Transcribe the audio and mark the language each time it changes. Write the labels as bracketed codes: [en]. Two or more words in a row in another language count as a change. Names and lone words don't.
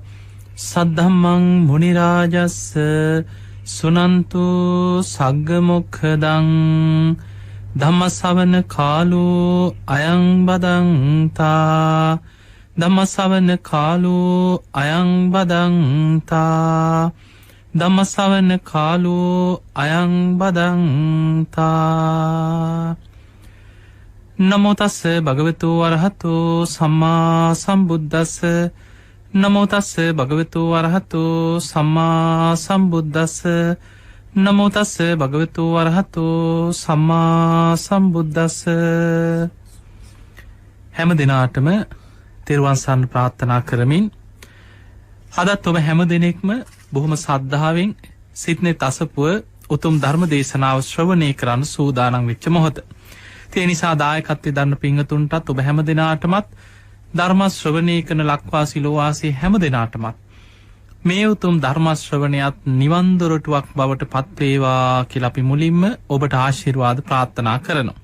[pi] සද්ධම්මං මුනි රාජස්ස සුනන්තු සග්ග මොක්ඛදං ධම්මසවන කාලෝ අයං බදන්තා ධම්මසවන කාලෝ අයං බදන්තා ධම්මසවන කාලෝ අයං බදන්තා. නමෝ තස්ස භගවතු වරහතෝ සම්මා සම්බුද්දස්ස නමෝ තස්ස භගවතු වරහතෝ සම්මා සම්බුද්දස්ස නමෝ තස්ස භගවතු වරහතෝ සම්මා සම්බුද්දස්ස. [si] හැම දිනාටම තෙරුවන් සරණ ප්‍රාර්ථනා කරමින් අදත් ඔබ හැම දිනෙකම බොහොම සද්ධාවෙන් සිත්නෙත් අසපුව උතුම් ධර්ම දේශනාව ශ්‍රවණය කරන්න සූදානම් වෙච්ච මොහොත. ඒ නිසා දායකත්වයෙන් දරන පින්වතුන්ටත් ඔබ හැම දිනාටමත් ධර්ම ශ්‍රවණය කරන ලක්වාසී ලෝවාසී හැම දිනාටමත් මේ උතුම් ධර්ම ශ්‍රවණයත් නිවන් දොරටුවක් බවට පත් වේවා කියලා අපි මුලින්ම ඔබට ආශිර්වාද ප්‍රාර්ථනා කරනවා.